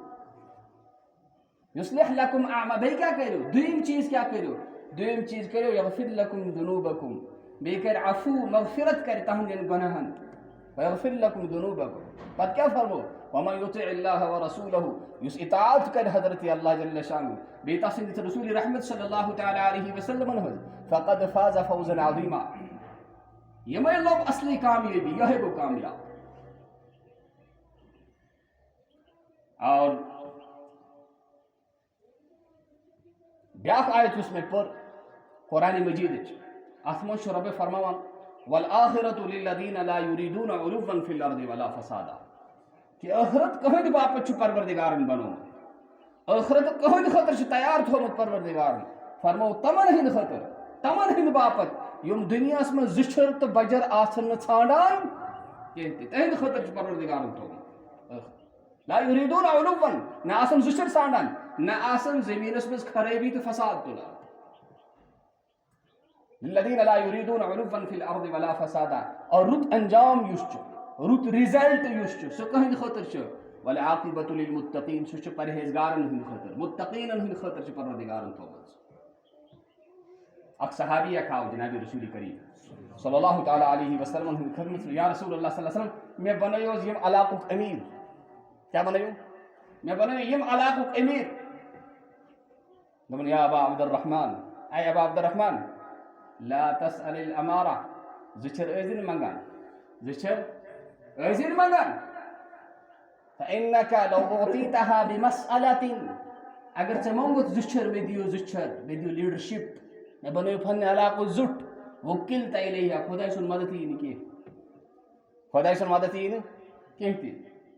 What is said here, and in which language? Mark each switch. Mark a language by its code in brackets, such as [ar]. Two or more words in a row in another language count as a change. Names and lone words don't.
[ar] یُصلح لکم اعمال [ks] بیٚیہِ کیٛاہ کٔرِو دوٚیِم چیٖز کیٛاہ کٔرِو دوٚیِم چیٖز کٔرِو [ar] یغفر لکم ذنوٗبکم [ks] بیٚیہِ کرِ عفوٗ مغفرت کرِ تُہنٛدٮ۪ن گۄناہن [ar] ویغفر لکم ذنوٗبکم [ks] پتہٕ کیٛاہ فرمو [ar] ومن یطع اللہ ورسولہ [ks] یُس اطاعت کرِ حضرت اللہ جل شانہ بیٚیہِ تسٕنٛدِس رسول رحمت [ar] صلی اللہ تعالیٰ علیہ [ks] وسلمن ہٕنٛز [ar] فقد فاز فوزا عظیما [ks] یِمے لوگ اصلی کامیٲبی یِہوٚے گوٚو کامیاب اور بیٛاکھ آیت یُس مےٚ پٔر قرآنِ مجیدٕچ اتھ منٛز چھُ رۄبِ فرماوان [ar] والآخرة للذین لا یریٖدون علوا فی الارض ولا فسادا [ks] کہ ٲخرت کٕہٕنٛدِ باپتھ چھُ پروردگارن بنومُت ٲخرت کٕہٕنٛدِ خٲطرٕ چھُ تیار تھوٚومُت پروردگارن فرمو تمن ہٕنٛدِ خٲطرٕ تمن ہٕنٛدِ باپتھ یِم دُنیاہس منٛز زِچھر تہٕ بجر آسن نہٕ ژھانڈان کینٛہہ تہِ تِہنٛدِ خٲطرٕ چھُ پروردگارن تھوٚومُت [ar] لا یریٖدون علوا [ks] نہ آسن زِچھر ژھانڈان نہ آسن زٔمیٖنس منٛز خرٲبی تہٕ فساد تُلان [ar] للذین لا یریٖدون علوا فی الارض ولا فسادا [ks] اور رُت انجام یُس چھُ رُت رِزلٹ یُس چھُ سُہ کٕہٕنٛدِ خٲطرٕ چھُ [ar] والعاقبۃ للمتقین [ks] سُہ چھُ پرہیزگارن ہٕنٛدِ خٲطرٕ متقیٖنن ہٕنٛدِ خٲطرٕ چھُ پروردگارن تھوٚومُت اکھ صحابی اکھ آو جناب رسول کریم صلی اللہ تعالیٰ علیہ وسلمن ہٕنٛدِ خدمت [ar] یا رسول اللہ صلی اللہ علیہ وسلم [ks] مےٚ بنٲیِو حظ ییٚمہِ علاقُک أمیٖر کیٛاہ بنٲیِو مےٚ بنٲیِو ییٚمہِ علاقُک أمیٖر دوٚپُن [ar] یا ابا عبدالرحمان [ks] اے ابا عبدالرحمان [ar] لا تسأل الامارہ [ks] زِچھر ٲسۍ نہٕ منٛگان زِچھر ٲسۍ نہٕ منٛگان [ar] فإنك لو أعطيتها بمسألة [ks] اگر ژےٚ موٚنگُتھ زِچھر مےٚ دِیِو زِچھر مےٚ دِیِو لیٖڈرشِپ مےٚ بنٲیِو پننہِ علاقُک زُٹ [ar] وکِلتہ الیہ [ks] خۄداے سُنٛد مدد یی نہٕ کینٛہہ خۄداے سُنٛد مدد یی نہٕ کینٛہہ تہِ